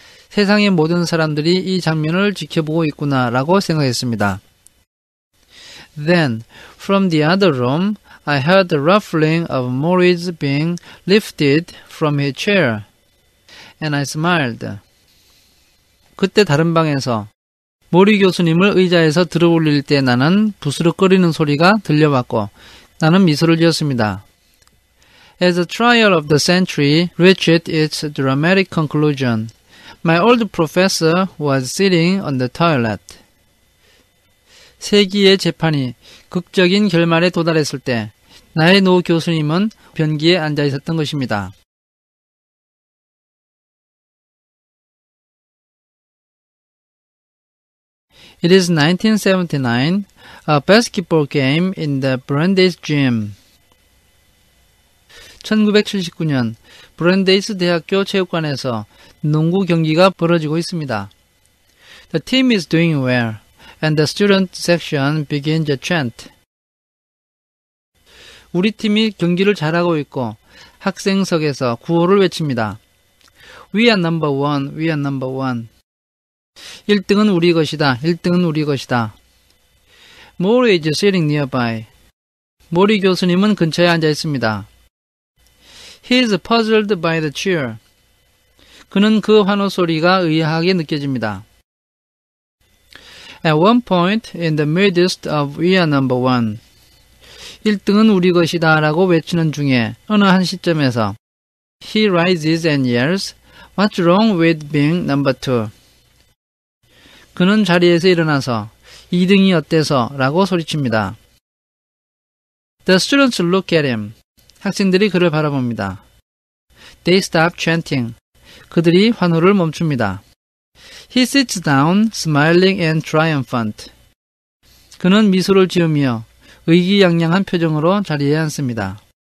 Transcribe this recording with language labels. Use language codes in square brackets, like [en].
[ko] 세상의 모든 사람들이 이 장면을 지켜보고 있구나 라고 생각했습니다. [en] Then, from the other room, I heard the ruffling of Maurice being lifted from his chair, and I smiled. [ko] 그때 다른 방에서 모리 교수님을 의자에서 들어올릴 때 나는 부스럭거리는 소리가 들려왔고 나는 미소를 지었습니다. [en] As the trial of the century reached its dramatic conclusion, my old professor was sitting on the toilet. [ko] 세기의 재판이 극적인 결말에 도달했을 때 나의 노 교수님은 변기에 앉아 있었던 것입니다. [en] It is 1979, a basketball game in the Brandeis gym. [ko] 1979년 브랜데이스 대학교 체육관에서 농구 경기가 벌어지고 있습니다. [en] The team is doing well, and the student section begins a chant. [ko] 우리 팀이 경기를 잘하고 있고 학생석에서 구호를 외칩니다. [en] We are number one, we are number one. [ko] 1등은 우리 것이다, 1등은 우리 것이다. [en] Mori is sitting nearby. [ko] 모리 교수님은 근처에 앉아 있습니다. [en] He is puzzled by the cheer. [ko] 그는 그 환호 소리가 의아하게 느껴집니다. [en] At one point in the midst of we are number one. [ko] 1등은 우리 것이다 라고 외치는 중에 어느 한 시점에서 [en] He rises and yells, What's wrong with being number two? [ko] 그는 자리에서 일어나서 2등이 어때서? 라고 소리칩니다. [en] The students look at him. [ko] 학생들이 그를 바라봅니다. [en] They stop chanting. [ko] 그들이 환호를 멈춥니다. [en] He sits down, smiling and triumphant. [ko] 그는 미소를 지으며 의기양양한 표정으로 자리에 앉습니다.